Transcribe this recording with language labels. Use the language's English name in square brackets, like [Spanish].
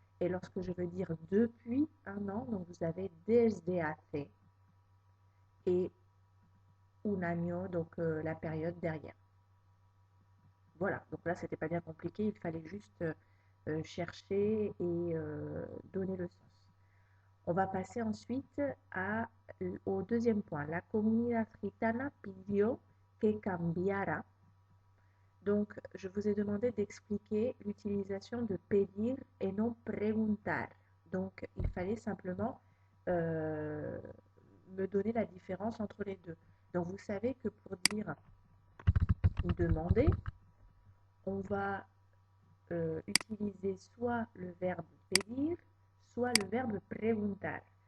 [French] Et lorsque je veux dire depuis un an, donc vous avez [Spanish] desde hace et un año, [French] donc la période derrière. Voilà, donc là, c'était pas bien compliqué, il fallait juste chercher et donner le sens. On va passer ensuite au deuxième point. [Spanish] La comunidad gitana pidió que cambiara. [French] Donc, je vous ai demandé d'expliquer l'utilisation de pedir et non preguntar. Donc, il fallait simplement me donner la différence entre les deux. Donc, vous savez que pour dire demander, on va utiliser soit le verbe pedir, soit le verbe preguntar.